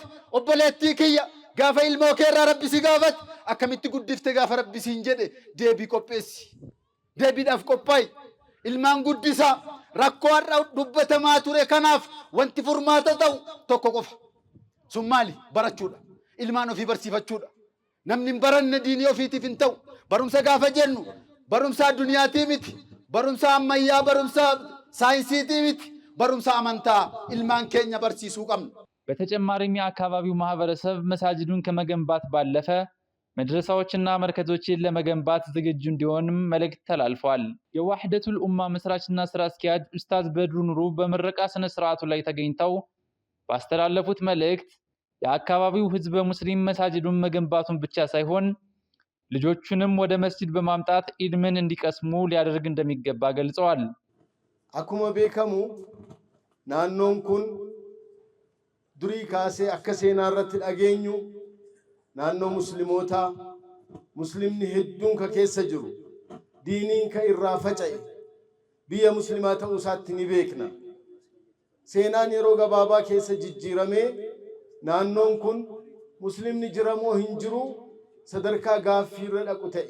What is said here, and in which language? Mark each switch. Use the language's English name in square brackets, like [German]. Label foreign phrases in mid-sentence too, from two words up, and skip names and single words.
[Oromo] obboleettii kiyya gaafa ilmoo keerraa rabbi si gaafate akkamitti guddifte gaafa rabbi siin jedhe deebii qopheessi deebiidhaaf qophaayi ilmaan guddisaa rakkoo har'a dubbatamaa ture kanaaf wanti furmaata ta'u tokko qofa sun maali barachuudha ilmaan ofii barsiifachuudha namni hin baranne diinii ofiitiif hin ta'u barumsa gaafa jennu barumsa adduniyaatii miti barumsa ammayyaa barumsa saayinsiitii miti barumsa amantaa ilmaan keenya barsiisuu qabna. [Amharic] በተጨማሪም የአካባቢው ማህበረሰብ መሳጅዱን ከመገንባት ባለፈ መድረሳዎችና መርከዞችን ለመገንባት ዝግጁ እንዲሆንም መልእክት ተላልፏል። የዋህደቱል ኡማ መስራችና ስራ አስኪያጅ ኡስታዝ በድሩ ኑሩ በምረቃ ስነ ስርዓቱ ላይ ተገኝተው ባስተላለፉት መልእክት የአካባቢው ህዝበ ሙስሊም መሳጅዱን መገንባቱን ብቻ ሳይሆን ልጆቹንም ወደ መስጂድ በማምጣት ኢልምን እንዲቀስሙ ሊያደርግ እንደሚገባ ገልጸዋል። [Oromo] Akkuma beekamu naannoon kun durii kaasee akka seenaa irratti dhageenyu naannoo muslimootaa muslimni hedduun ka keessa jiru diiniin ka irraa faca'e biyya muslimaa ta'uu isaatti ni beekna. Seenaan yeroo gabaabaa keessa jijjiiramee naannoon kun muslimni jiramoo hin jiru sadarkaa gaaffii irra dhaqu ta'e.